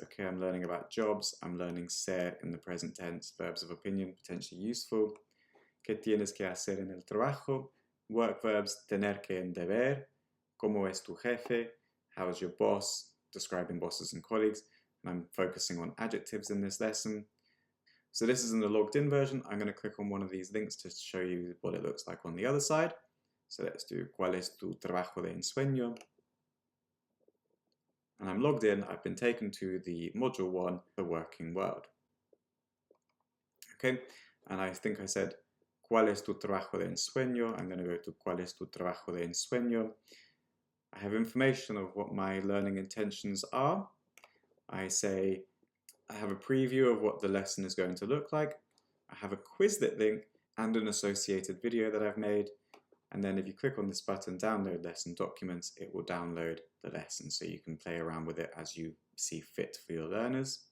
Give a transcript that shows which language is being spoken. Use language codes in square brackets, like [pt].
[en] Okay, I'm learning about jobs. I'm learning ser in the present tense, verbs of opinion, potentially useful. [es] ¿Qué tienes que hacer en el trabajo? [en] Work verbs, [es] tener que en deber. ¿Cómo es tu jefe? [en] How is your boss? Describing bosses and colleagues. And I'm focusing on adjectives in this lesson. So this is in the logged in version. I'm going to click on one of these links to show you what it looks like on the other side. So let's do [es] ¿Cuál es tu trabajo de ensueño? [en] And I'm logged in. I've been taken to the module 1, the working world. Okay, and I think I said [es] ¿Cuál es tu trabajo de ensueño? [en] I'm going to go to [es] ¿Cuál es tu trabajo de ensueño? [en] I have information of what my learning intentions are. I say I have a preview of what the lesson is going to look like. I have a Quizlet link and an associated video that I've made. And then if you click on this button, download lesson documents, it will download the lesson so you can play around with it as you see fit for your learners.